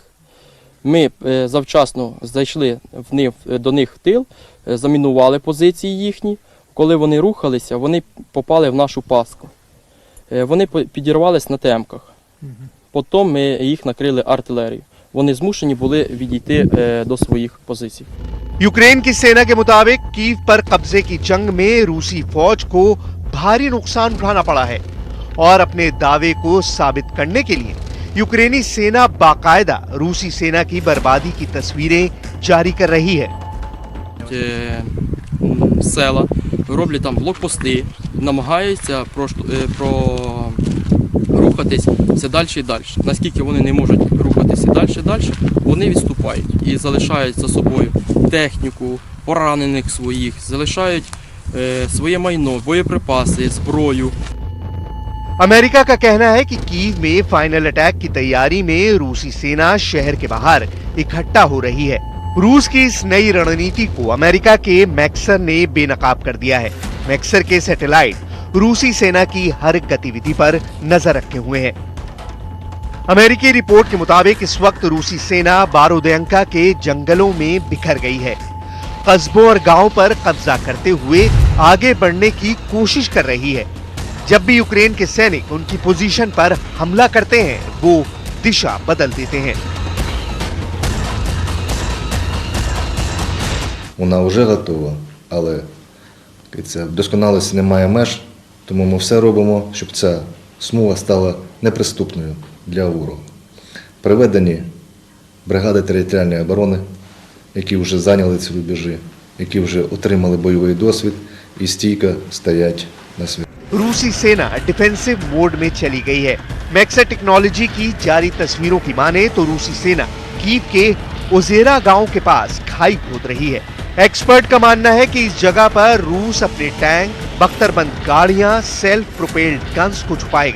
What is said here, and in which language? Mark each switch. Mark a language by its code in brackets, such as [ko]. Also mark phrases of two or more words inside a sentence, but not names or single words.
[uk] Ми завчасно зайшли до них в тил, замінували позиції їхні. Коли вони рухалися, вони попали в нашу пастку. Вони підірвались на темках. Потім ми їх накрили артилерією. Вони змушені були відійти до своїх позицій. [hi] यूक्रेन की सेना के मुताबिक कीव पर कब्जे की जंग में रूसी फौज को भारी नुकसान उठाना पड़ा है, और अपने दावे को साबित करने के लिए यूक्रेनी सेना बाकायदा रूसी सेना की बर्बादी की तस्वीरें जारी कर रही है। [uk] Села роблять там блокпости, намагаються рухатись все далі і далі. Наскільки вони не можуть рухатися далі, вони відступають і залишають за собою техніку, поранених своїх, залишають своє майно, боєприпаси, зброю. [hi] अमेरिका का कहना है कि कीव में [en] final attack [hi] की तैयारी में रूसी सेना शहर के बाहर इकट्ठा हो रही है। रूस की इस नई रणनीति को अमेरिका के मैक्सर ने बेनकाब कर दिया है। मैक्सर के सैटेलाइट रूसी सेना की हर गतिविधि पर नजर रखे हुए हैं। अमेरिकी रिपोर्ट के मुताबिक इस वक्त रूसी सेना बारोदेंका के जंगलों में बिखर गई है, कस्बों और गांव पर कब्जा करते हुए आगे बढ़ने की कोशिश कर रही है। जब भी यूक्रेन के सैनिक उनकी पोजीशन पर हमला करते हैं, वो दिशा बदल देते हैं। [uk] Вона вже готова, але в досконалості немає меж, тому ми все робимо, щоб ця смуга стала неприступною для ворога. Приведені бригади територіальної оборони, які вже зайняли ці рубежі, які вже отримали бойовий досвід і стійко стоять на світі. [hi] रूसी सेना [en] defensive mode [hi] में चली गई है। मैक्सर टेक्नोलॉजी की जारी तस्वीरों की माने तो रूसी सेना कीव के ओजेरा गांव के पास खाई खोद रही है। एक्सपर्ट का मानना है कि इस जगह पर रूस अपने टैंक, बख्तरबंद गाड़ियां, [en] self propelled guns [hi] को छुपाएगा।